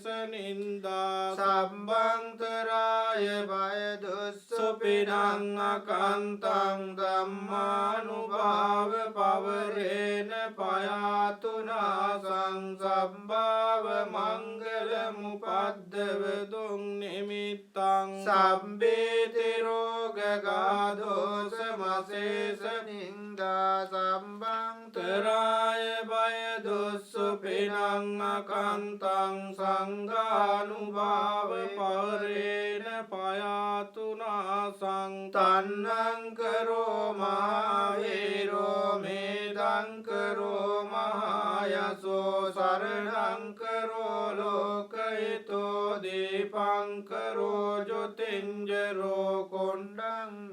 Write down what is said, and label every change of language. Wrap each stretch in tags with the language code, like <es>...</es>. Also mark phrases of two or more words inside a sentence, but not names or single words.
<pi>නින්දා සම්බන්තරාය බය දුස්සුපිනං අකන්තං ධම්මානුභාව පවරේන පයාතුනාසං සම්භාව මංගල මුපද්දව දුම් නිමිත්තං සම්බේති රෝග ගාදෝස මසේස නින්දා සම්බන්තරාය බය දුස්සුපිනං අකන්තං සංඝානුභාව පවරේන පයාතුනාසං තන්නං කරෝ මහාවීරෝ මේදං කරෝ මහායසෝ සරණං කරෝ ලෝකහිතෝ දීපං කරෝ ජොතින්ජරෝ කොණ්ඩං</pi>